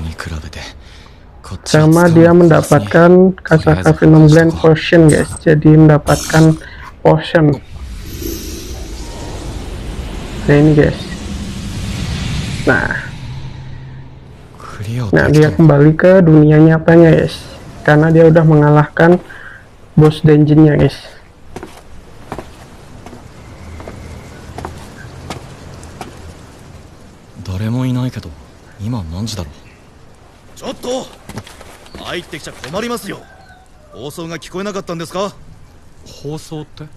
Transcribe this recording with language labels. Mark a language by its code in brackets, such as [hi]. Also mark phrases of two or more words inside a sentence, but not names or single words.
[id] Sama dia mendapatkan Kasaka Venom Blend Potion guys, jadi mendapatkan potion. Nah ini guys. Nah dia kembali ke dunia nyatanya guys, karena dia udah mengalahkan boss dungeonnya guys. [ja] ちょっと入ってきちゃ困りますよ。放送が聞こえなかったんですか？放送って？